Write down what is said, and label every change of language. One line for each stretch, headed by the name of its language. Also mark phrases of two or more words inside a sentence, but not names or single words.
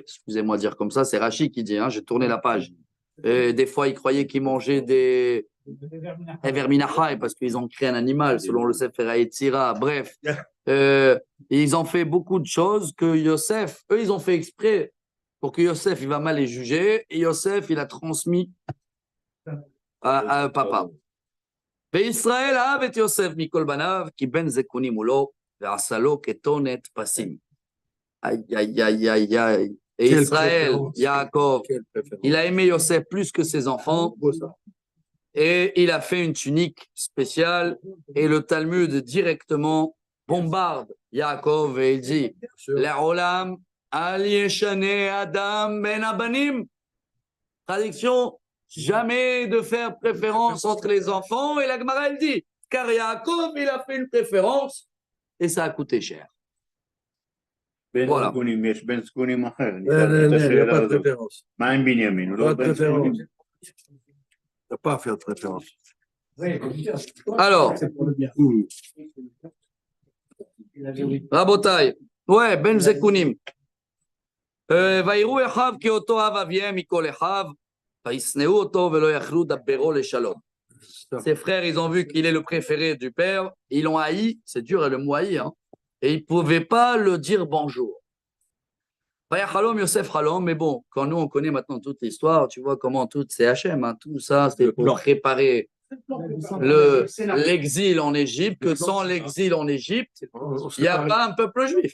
French: Excusez-moi de dire comme ça, c'est Rachid qui dit, j'ai tourné la page. Et des fois, il croyait qu'ils mangeaient des verminachai, parce qu'ils ont créé un animal, selon le Sefer HaYetzira. Bref. Ils ont fait beaucoup de choses que Yosef, eux, ils ont fait exprès pour que Yosef, il va mal les juger, et Yosef, il a transmis à papa.
Hebrew: וישראל אהב את יוסף מכל בניו, כי בן זקונים הוא לו, ועשה לו כתונת פסים.
French: Aïe, aïe, aïe, aïe, aïe. Et Quelle Israël, préférence. Yaakov, Quelle préférence. il a aimé Yosef plus que ses enfants, Beau, ça. et il a fait une tunique spéciale, et le Talmud directement bombarde Yaakov, et il dit,
Hebrew: לעולם אל ישנה אדם בין הבנים.
French: Traduction, jamais de faire préférence entre les enfants. Et la Gemara, elle dit, car Yaakov, il a fait une préférence et ça a coûté cher. Voilà.
Hebrew: בן זקונים, יש בן זקונים אחר.
French: Il n'y a pas de préférence.
Hebrew: מה עם בנימין? הוא לא
French: Pas de
Hebrew: בן זקונים?
French: préférence. Il n'y a pas à faire de préférence. Alors, Rabotai, ouais,
Hebrew: בן זקונים. ויראו אחיו כי אותו אב אביהם מכל אחיו, וישנאו אותו ולא יכלו דברו לשלום.
French: Ses frères, ils ont vu qu'il est le préféré du père, ils l'ont haï, c'est dur le mot haï, hein, et ils ne pouvaient pas le dire bonjour.
Hebrew: Halom, Yosef Halom,
French: mais bon, quand nous on connaît maintenant toute l'histoire, tu vois comment tout c'est Hachem, hein, tout ça c'était pour préparer l'exil en Égypte, que sans l'exil en Égypte, il n'y a pas un peuple juif.